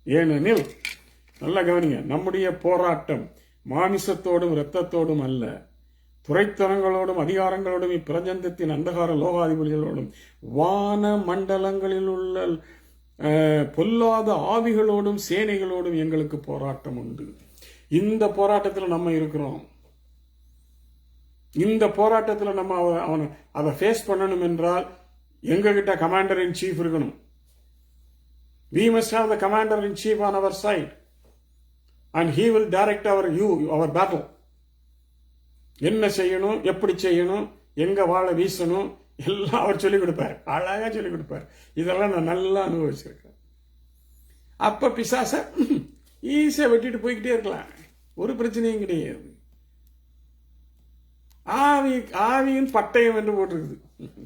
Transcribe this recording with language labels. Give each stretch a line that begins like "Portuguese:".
Tamil: ஏனெனில், நல்ல கவனிங்க, நம்முடைய போராட்டம் மாமிசத்தோடும் இரத்தத்தோடும் அல்ல, துரைத்தனங்களோடும் அதிகாரங்களோடும் இப்பிரபஞ்சத்தின் அந்தகார லோகாதிபதிகளோடும் வான மண்டலங்களில் உள்ள பொல்லாத ஆவிகளோடும் சேனைகளோடும் எங்களுக்கு போராட்டம் உண்டு. இந்த போராட்டத்தில் நம்ம இருக்கிறோம். இந்த போராட்டத்தில் நம்ம அவனை அதை ஃபேஸ் பண்ணணும் என்றால் எங்ககிட்ட கமாண்டர் இன் சீஃப் இருக்கணும்.
English: We must have the commander in chief on our side and he will direct our battle.
Tamil: என்ன செய்யணும், எப்படி செய்யணும், எங்க வாழ வீசணும் எல்லாம் அவர் சொல்லிக் கொடுப்பார். அழகா சொல்லிக் கொடுப்பார். இதெல்லாம் நான் நல்லா அனுபவிச்சிருக்கேன். அப்ப பிசாச ஈஸியா வெட்டிட்டு போய்கிட்டே இருக்கலாம், ஒரு பிரச்சனையும் கிடையாது. ஆவியின் பட்டயம் என்று போட்டிருக்குது.